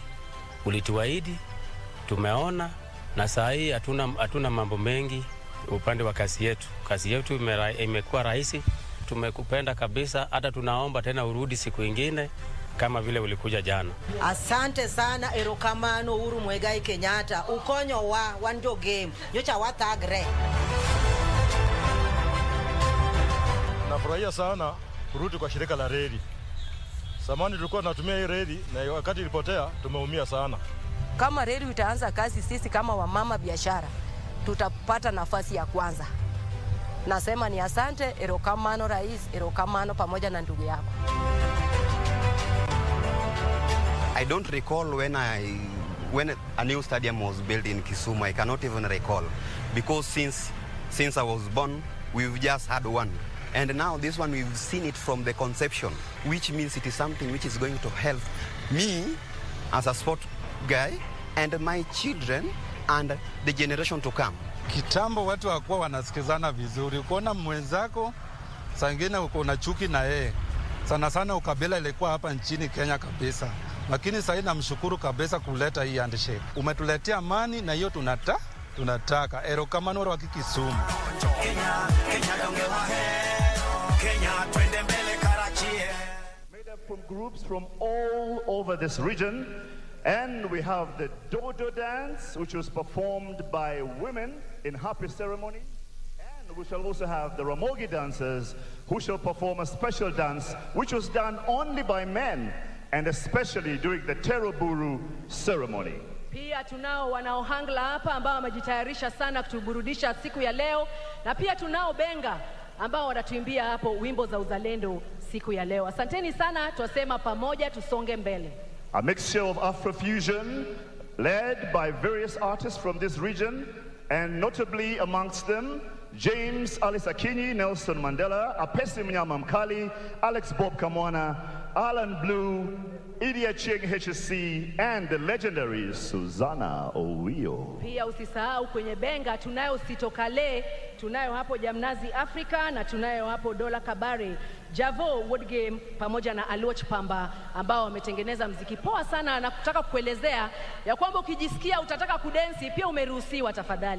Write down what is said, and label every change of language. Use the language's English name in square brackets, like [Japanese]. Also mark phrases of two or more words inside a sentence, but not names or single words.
[Swahili] Ulituahidi, tumeona, na saa hii hatuna mambo mengi upande wa kazi yetu. Kazi yetu imekuwa rahisi. Tumekupenda kabisa, hata tunaomba tena urudi siku ingine kama vile ulikuja jana. Asante sana [Luo (Kenya and Tanzania)] erokamano Uhuru Muigai Kenyatta ukonyo wa wanjo game nyocha watagre. [Swahili] Nafurahia sana kurudi kwa shirika la reli. Zamani tulikuwa tunatumia hii reli na wakati ilipotea tumeumia sana. Kama reli itaanza kazi, sisi kama wamama biashara tutapata nafasi ya kwanza. Nasema ni asante erokamano rais, erokamano pamoja na ndugu yako. [English] I don't recall when a new stadium was built in Kisumu. I cannot even recall, because since I was born, we've just had one. And now this one, we've seen it from the conception, which means it is something which is going to help me as a sport guy and my children and the generation to come. [Swahili] Kitambo watu hawakuwa wanasikizana vizuri. Ukiona mwenzako, saa ingine uko na chuki na yeye. Sana sana ukabila ilikuwa hapa nchini Kenya kabisa. Lakini sasa namshukuru kabisa kuleta hii handshake. Umetuletea amani na hiyo tunataka. [Luo (Kenya and Tanzania)] Erokamano wa Kisumu. [English] Made up from groups from all over this region. And we have the Dodo dance, which was performed by women in happy ceremony. And we shall also have the Ramogi dancers, who shall perform a special dance, which was done only by men, and especially during the Teroburu ceremony. [Swahili] Pia tunao wanaohangla hapa ambao wamejitayarisha sana kutuburudisha siku ya leo, na pia tunao benga ambao wanatuimbia hapo wimbo za uzalendo siku ya leo. Asanteni sana, tuwasema pamoja tusonge mbele. [English] A mixture of Afrofusion led by various artists from this region, and notably amongst them James Alice Akinyi, Nelson Mandela, Apesi Mnyama Mkali, Alex Bob Kamwana, Alan Blue, Idia Ching HSC, and the legendary Susanna Owio. [Swahili] Pia usisahau kwenye benga tunayo Sitokale, tunayo hapo Jamnazi Africa, na tunayo hapo Dola Kabare, Javo Wood Game pamoja na Aluoch Pamba, ambao wametengeneza mziki poa sana, na kutaka kuelezea ya kwamba ukijisikia utataka kudensi pia umeruhusiwa tafadhali.